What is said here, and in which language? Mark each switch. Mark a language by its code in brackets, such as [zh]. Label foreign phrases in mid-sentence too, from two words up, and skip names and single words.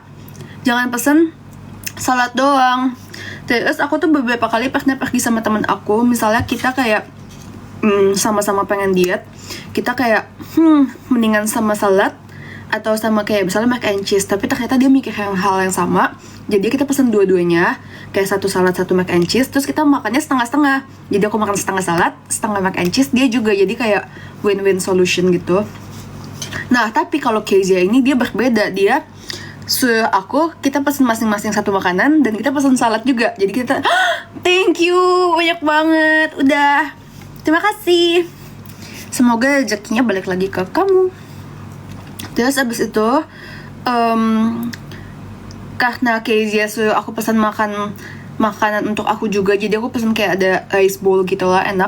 [id] Jangan pesen salad doang. Terus aku tuh beberapa kali pernah pergi sama teman aku, misalnya kita kayak sama-sama pengen diet, kita kayak mendingan sama salad atau sama kayak misalnya [en] mac and cheese, [id] tapi ternyata dia mikir hal yang sama. Jadi kita pesen dua-duanya, kayak satu salad, satu [en] mac and cheese, [id] terus kita makannya setengah-setengah. Jadi aku makan setengah salad, setengah [en] mac and cheese, [id] dia juga, jadi kayak [en] win-win solution [id] gitu. Nah, tapi kalau Kezia ini dia berbeda, dia aku kita pesen masing-masing satu makanan dan kita pesen salad juga. Jadi kita [en] thank you [id] banyak banget, udah, terima kasih, semoga rezekinya balik lagi ke kamu. Terus abis itu karena Kezia suruh aku pesan makanan untuk aku juga, jadi aku pesan kayak ada [en] rice bowl [id] gitu lah, enak.